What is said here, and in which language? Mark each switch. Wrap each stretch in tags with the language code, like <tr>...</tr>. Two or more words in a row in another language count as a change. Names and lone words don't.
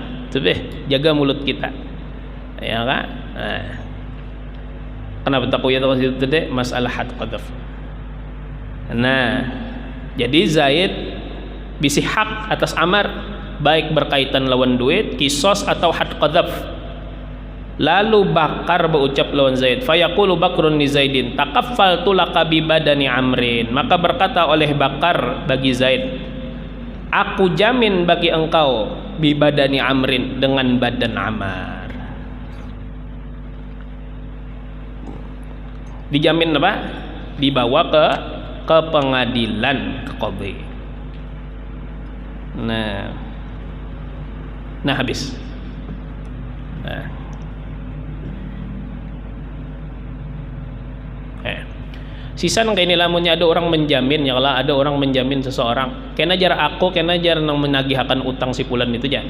<id>Coba jaga mulut kita, ya kan? Kenapa takut ya itu tadi masalah</id> <ar>حد القذف.</ar> <bjn>Nah, jadi Zaid bisi hak atas Amar baik berkaitan lawan duit, kisos atau</bjn> <ar>حد القذف.</ar> <bjn>Lalu Bakar berucap lawan Zaid,</bjn> <ar>فيقول بكر لزيد تكفلت لك ببدن عمرو.</ar> <bjn>Maka berkata oleh Bakar bagi Zaid, aku jamin bagi engkau</bjn> <ar>ببدن عمرو,</ar> <bjn>dengan badan Amar.</bjn> <id>Dijamin apa? Dibawa ke pengadilan, ke qadhi. Nah habis.</id> <bjn>Sisa nang kaini lamunnya ada orang menjamin, ya kalau ada orang menjamin seseorang, kena jar aku, kena jar nang menagihkan utang si fulan itu ja.</bjn>